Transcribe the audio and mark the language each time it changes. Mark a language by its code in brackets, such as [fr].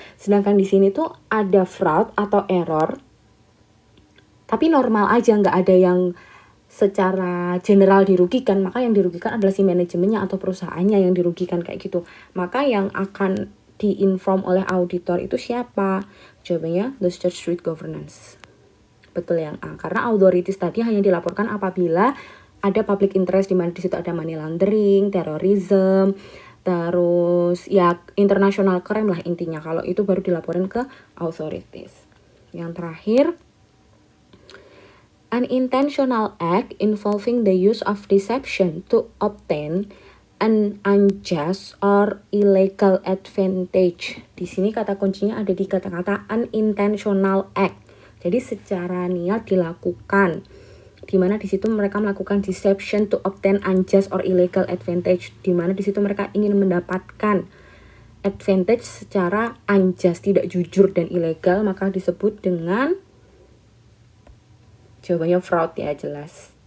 [id] Sedangkan di sini tuh ada fraud atau error, tapi normal aja, nggak ada yang secara general dirugikan. Maka yang dirugikan adalah si manajemennya atau perusahaannya yang dirugikan kayak gitu. Maka yang akan diinform oleh auditor itu siapa? Jawabannya [en] the charged with governance. [id] Betul yang A. Karena authorities tadi hanya dilaporkan apabila ada public interest, di mana di situ ada money laundering, terorisme, terus ya international crime lah intinya. Kalau itu baru dilaporin ke authorities. Yang terakhir, [en] an intentional act involving the use of deception to obtain an unjust or illegal advantage. [id] Di sini kata kuncinya ada di kata-kata [en] unintentional act. [id] Jadi secara niat dilakukan. Di mana di situ mereka melakukan [en] deception to obtain unjust or illegal advantage. [id] Di mana di situ mereka ingin mendapatkan advantage secara unjust, tidak jujur dan ilegal, maka disebut dengan jawabannya fraud ya, jelas.